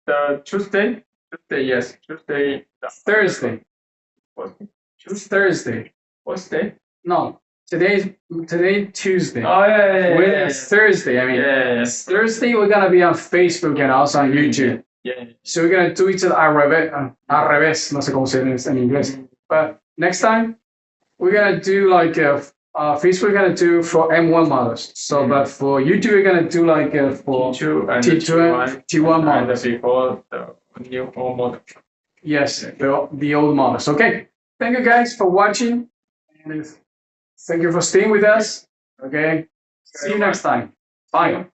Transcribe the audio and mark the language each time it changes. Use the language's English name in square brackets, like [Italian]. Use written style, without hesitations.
[English] The Tuesday, yes. Tuesday. Thursday. What? Thursday. What's day? No. Today Tuesday. Oh yeah. It's Thursday. I mean, yes. Thursday we're gonna be on Facebook and also on YouTube. Yeah. [Spanish] So we're gonna do it al revés. No sé cómo se dice en inglés. [English] But next time we're gonna do like Facebook. We're gonna do for M1 models. So, but for YouTube we're gonna do like for T2 models. And before the new old model. Yes, the old models. Okay. Thank you guys for watching. And thank you for staying with us. Okay. See you next time. Bye.